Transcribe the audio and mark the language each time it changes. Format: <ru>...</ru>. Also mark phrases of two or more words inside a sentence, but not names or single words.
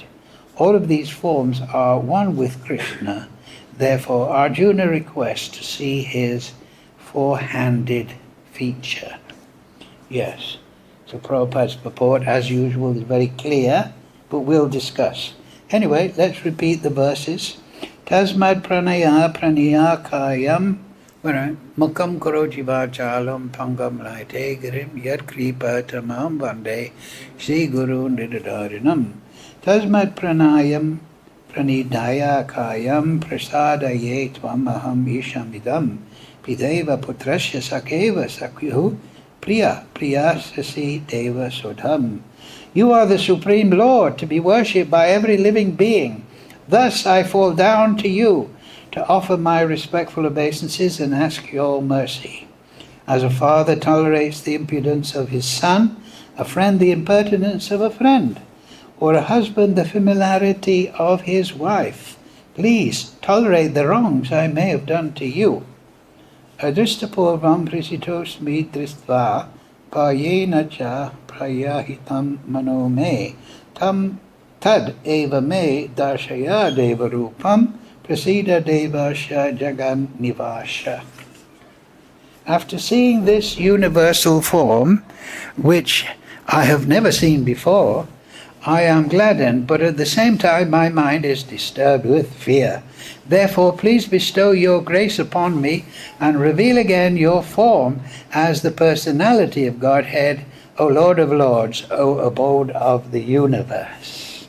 <en>All of these forms are one with Krishna. Therefore, Arjuna requests to see his 4-handed feature. Yes. So Prabhupada's purport, as usual, is very clear, but we'll discuss. Anyway, let's repeat the verses.</en> <sa>Tasmāt praṇamya praṇidhāya kāyaṁ mukam karoti vācālam pangam laite girim yad kripa tamam vande Sri Guru nidhārinam. Tasmāt praṇidhāya kāyaṁ prasādaye tvām aham īśam piteva putrasya sakheva sakhyuḥ priyaḥ deva soḍhum.</sa> <en>You are the Supreme Lord, to be worshipped by every living being. Thus I fall down to you to offer my respectful obeisances and ask your mercy. As a father tolerates the impudence of his son, a friend the impertinence of a friend, or a husband the familiarity of his wife. Please tolerate the wrongs I may have done to you.</en> <sa>Adristapurvam prisitosmi dristva kāyena ca prayaḥitam mano me tam tad eva me darshaya deva rupam prasīda devasya jagan nivasya.</sa> <en>After seeing this universal form, which I have never seen before, I am gladdened, but at the same time my mind is disturbed with fear. Therefore, please bestow your grace upon me and reveal again your form as the personality of Godhead, O Lord of Lords, O abode of the universe.</en>